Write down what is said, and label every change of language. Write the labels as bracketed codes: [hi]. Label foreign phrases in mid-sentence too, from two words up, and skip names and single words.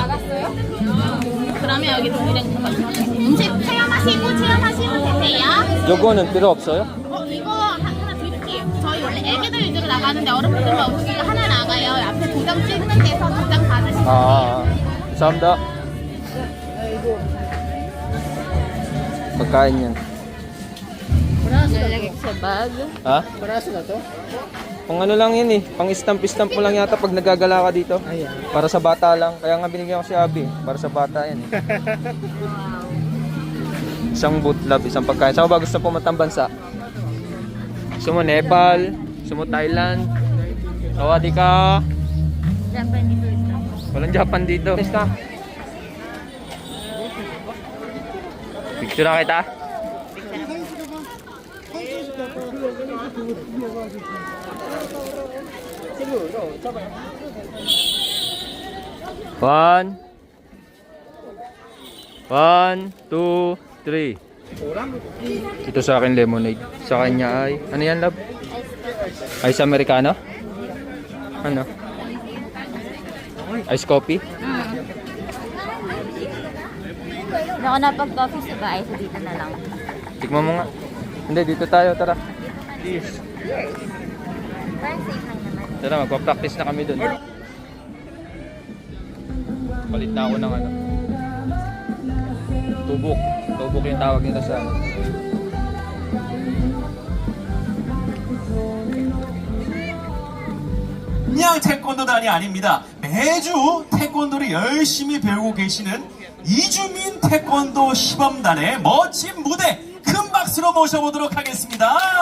[ko] 그러면 여기 동리랑 음식 체험하시면 되세요. 요거는 필요 없어요? 이거 하나 드릴게요. 저희 원래 애기들 위주로 나가는데 어른분들만 오시니까 하나 나가요. 앞에 도장 찍는 데서 도장 받으시면 돼요. 감사합니다. [tl] Pagkain yan. Nalagay sa bag. Ha? Paraso na to? Pang ano lang yan eh. Pang istamp-istamp mo lang yata pag nagagala ka dito. Ayan. Para sa bata lang. Kaya nga binigyan ko si Abby. Para sa bata yan eh. Isang boot love, isang pagkain. Saan ba gusto pumantang bansa? Gusto mo Nepal? Gusto mo Thailand? [th] สวัสดีค่ะ? [tl] Japanese. Walang Japan dito. Basta. Picture na kita. One, two, three. Ito sa akin lemonade. Sa kanya ay, ano yan love? [en] Ice Americano? Ano? Ice coffee? [tl] Hindi ako napag-coffee sa bahay, so dito na lang. Tikman mo nga. Hindi, dito tayo. Tara. Please. Parang safe lang naman. Tara, magpa-practice na kami dun. Palit na ako ng ano. Tubok. Tubok yung tawag nito sa ano. [ko] 그냥 태권도단이 아닙니다. 매주 태권도를 열심히 배우고 계시는 이주민 태권도 시범단의 멋진 무대 큰 박수로 모셔보도록 하겠습니다.